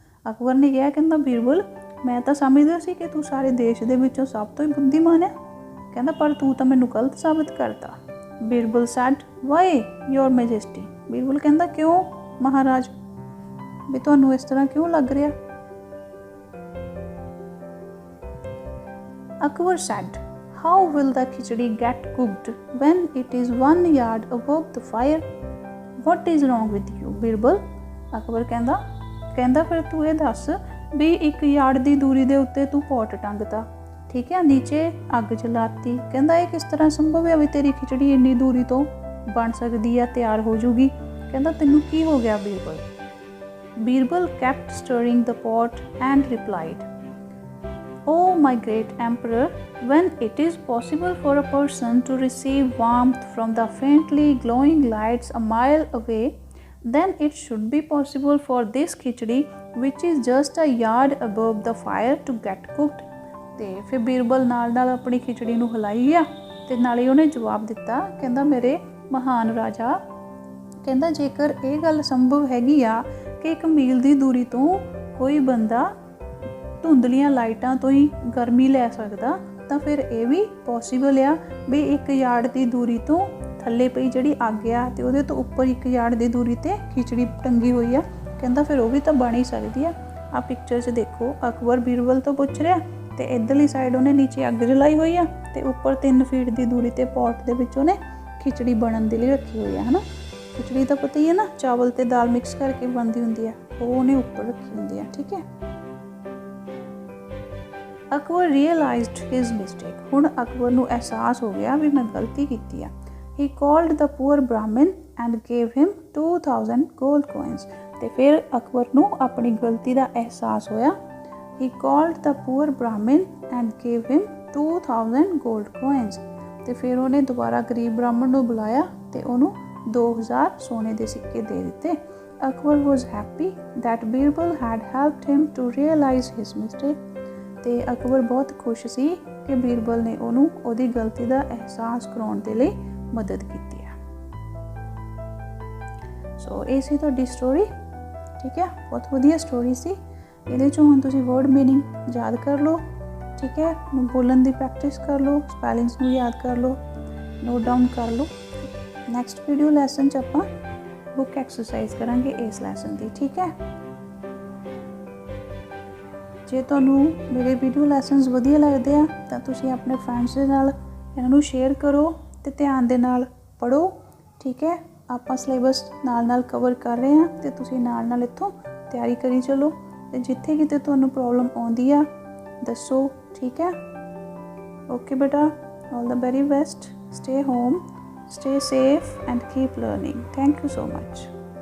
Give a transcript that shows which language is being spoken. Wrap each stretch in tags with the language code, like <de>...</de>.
<pa>ਅਕਬਰ ਨੇ ਕਿਹਾ, ਕਹਿੰਦਾ ਬੀਰਬਲ ਮੈਂ ਤਾਂ ਸਮਝਦਾ ਸੀ ਕਿ ਤੂੰ ਸਾਰੇ ਦੇਸ਼ ਦੇ ਵਿੱਚੋਂ ਸਭ ਤੋਂ ਹੀ ਬੁੱਧੀਮਾਨ ਹੈ, ਕਹਿੰਦਾ ਪਰ ਤੂੰ ਤਾਂ ਮੈਨੂੰ ਗਲਤ ਸਾਬਿਤ ਕਰਤਾ।</pa> <en>Birbal said, why your majesty।</en> <pa>Birbal ਕਹਿੰਦਾ ਕਿਉਂ ਮਹਾਰਾਜ, ਵੀ ਤੁਹਾਨੂੰ ਇਸ ਤਰ੍ਹਾਂ ਕਿਉਂ ਲੱਗ ਰਿਹਾ।</pa> <en>Akbar said, how will the khichdi get cooked when it is 1 yard above the fire? What is wrong with you, Birbal?</en> <pa>Akbar ਕਹਿੰਦਾ ਫਿਰ ਤੂੰ ਇਹ ਦੱਸ ਵੀ 1 ਯਾਰਡ ਦੀ ਦੂਰੀ ਦੇ ਉੱਤੇ ਤੂੰ ਪੋਟ ਟੰਗਤਾ, ਠੀਕ ਹੈ, ਨੀਚੇ ਅੱਗ ਜਲਾਤੀ, ਕਹਿੰਦਾ ਇਹ ਕਿਸ ਤਰ੍ਹਾਂ ਸੰਭਵ ਹੈ ਵੀ ਤੇਰੀ ਖਿਚੜੀ ਇੰਨੀ ਦੂਰੀ ਤੋਂ ਬਣ ਸਕਦੀ ਹੈ, ਤਿਆਰ ਹੋ ਜੂਗੀ, ਕਹਿੰਦਾ ਤੈਨੂੰ ਕੀ ਹੋ ਗਿਆ Birbal.</pa> <en>Birbal kept stirring the pot and replied, Oh my great emperor, when it is possible for a person to receive warmth from the faintly glowing lights a mile away, then it should be possible for this khichdi, which is just a yard above the fire, to get cooked।</en> <pa>ਤੇ ਫਿਰ ਬੀਰਬਲ ਨਾਲ ਆਪਣੀ ਖਿਚੜੀ ਨੂੰ ਹਿਲਾਈ ਗਿਆ ਤੇ ਨਾਲੇ ਉਹਨੇ ਜਵਾਬ ਦਿੱਤਾ, ਕਹਿੰਦਾ ਮੇਰੇ ਮਹਾਨ ਰਾਜਾ, ਕਹਿੰਦਾ ਜੇਕਰ ਇਹ ਗੱਲ ਸੰਭਵ ਹੈਗੀ ਆ ਕਿ 1 ਮੀਲ ਦੀ ਦੂਰੀ ਤੋਂ ਕੋਈ ਬੰਦਾ ਧੁੰਦਲੀਆਂ ਲਾਈਟਾਂ ਤੋਂ ਹੀ ਗਰਮੀ ਲੈ ਸਕਦਾ, ਤਾਂ ਫਿਰ ਇਹ ਵੀ ਪੋਸੀਬਲ ਆ ਵੀ 1 ਯਾਰਡ ਦੀ ਦੂਰੀ ਤੋਂ ਥੱਲੇ ਪਈ ਜਿਹੜੀ ਅੱਗ ਆ ਤੇ ਉਹਦੇ ਤੋਂ ਉੱਪਰ 1 ਯਾਰਡ ਦੀ ਦੂਰੀ ਤੇ ਖਿਚੜੀ ਟੰਗੀ ਹੋਈ ਆ, ਕਹਿੰਦਾ ਫਿਰ ਉਹ ਵੀ ਤਾਂ ਬਣ ਹੀ ਸਕਦੀ ਆ। ਆ ਪਿਕਚਰ 'ਚ ਦੇਖੋ, ਅਕਬਰ ਬੀਰਬਲ ਤੋਂ ਪੁੱਛ ਰਿਹਾ ਤੇ ਇੱਧਰਲੀ ਸਾਈਡ ਉਹਨੇ ਨੀਚੇ ਅੱਗ ਜਲਾਈ ਹੋਈ ਆ ਤੇ ਉੱਪਰ 3 ਫੀਟ ਦੀ ਦੂਰੀ ਤੇ ਪੋਟ ਦੇ ਵਿੱਚ ਉਹਨੇ ਖਿਚੜੀ ਬਣਨ ਦੇ ਲਈ ਰੱਖੀ ਹੋਈ ਆ, ਹੈ ਨਾ। ਖਿਚੜੀ ਤਾਂ ਪਤਾ ਹੀ ਹੈ ਨਾ, ਚਾਵਲ ਤੇ ਦਾਲ ਮਿਕਸ ਕਰਕੇ ਬਣਦੀ ਹੁੰਦੀ ਆ, ਉਹ ਉਹਨੇ ਉੱਪਰ ਰੱਖੀ ਹੁੰਦੀ ਆ, ਠੀਕ ਹੈ।</pa> <en>Akbar realized his mistake।</en> <pa>ਹੁਣ ਅਕਬਰ ਨੂੰ ਅਹਿਸਾਸ ਹੋ ਗਿਆ ਵੀ ਮੈਂ ਗਲਤੀ ਕੀਤੀ ਆ।</pa> <en>He called the poor Brahmin and gave him 2000 gold coins।</en> <pa>ਤੇ ਫਿਰ ਅਕਬਰ ਨੂੰ ਆਪਣੀ ਗਲਤੀ ਦਾ ਅਹਿਸਾਸ ਹੋਇਆ।</pa> <en>He called the poor Brahmin and gave him 2000 gold coins।</en> <pa>ਤੇ ਫਿਰ ਉਹਨੇ ਦੁਬਾਰਾ ਗਰੀਬ ਬ੍ਰਾਹਮਣ ਨੂੰ ਬੁਲਾਇਆ ਤੇ ਉਹਨੂੰ 2000 ਸੋਨੇ ਦੇ ਸਿੱਕੇ ਦੇ ਦਿੱਤੇ।</pa> <en>Akbar was happy that Birbal had helped him to realize his mistake।</en> <pa>ਤੇ ਅਕਬਰ ਬਹੁਤ ਖੁਸ਼ ਸੀ ਕਿ ਬੀਰਬਲ ਨੇ ਉਹਨੂੰ ਉਹਦੀ ਗਲਤੀ ਦਾ ਅਹਿਸਾਸ ਕਰਾਉਣ ਦੇ ਲਈ ਮਦਦ ਕੀਤੀ ਹੈ। ਸੋ ਇਹ ਸੀ ਤੁਹਾਡੀ ਸਟੋਰੀ, ਠੀਕ ਹੈ, ਬਹੁਤ ਵਧੀਆ ਸਟੋਰੀ ਸੀ। ਇਹਦੇ 'ਚੋਂ ਹੁਣ ਤੁਸੀਂ ਵਰਡ ਮੀਨਿੰਗ ਯਾਦ ਕਰ ਲਓ, ਠੀਕ ਹੈ, ਨੂੰ ਬੋਲਣ ਦੀ ਪ੍ਰੈਕਟਿਸ ਕਰ ਲਓ, ਸਪੈਲਿੰਗਸ ਨੂੰ ਯਾਦ ਕਰ ਲਓ, ਨੋਟ ਡਾਊਨ ਕਰ ਲਓ। ਨੈਕਸਟ ਵੀਡੀਓ ਲੈਸਨ 'ਚ ਆਪਾਂ ਬੁੱਕ ਐਕਸਰਸਾਈਜ਼ ਕਰਾਂਗੇ ਇਸ ਲੈਸਨ ਦੀ, ਠੀਕ ਹੈ। ਜੇ ਤੁਹਾਨੂੰ ਮੇਰੇ ਵੀਡੀਓ ਲੈਸਨਸ ਵਧੀਆ ਲੱਗਦੇ ਆ ਤਾਂ ਤੁਸੀਂ ਆਪਣੇ ਫਰੈਂਡਸ ਦੇ ਨਾਲ ਇਹਨਾਂ ਨੂੰ ਸ਼ੇਅਰ ਕਰੋ ਤੇ ਧਿਆਨ ਦੇ ਨਾਲ ਪੜ੍ਹੋ, ਠੀਕ ਹੈ। ਆਪਾਂ ਸਿਲੇਬਸ ਨਾਲ ਕਵਰ ਕਰ ਰਹੇ ਹਾਂ ਤੇ ਤੁਸੀਂ ਨਾਲ ਇੱਥੋਂ ਤਿਆਰੀ ਕਰੀ ਚਲੋ ਤੇ ਜਿੱਥੇ ਕਿਤੇ ਤੁਹਾਨੂੰ ਪ੍ਰੋਬਲਮ ਆਉਂਦੀ ਆ ਦੱਸੋ, ਠੀਕ ਹੈ।</pa> <en>Okay ਬੇਟਾ, all the very best, stay home, stay safe and keep learning। Thank you so much।</en>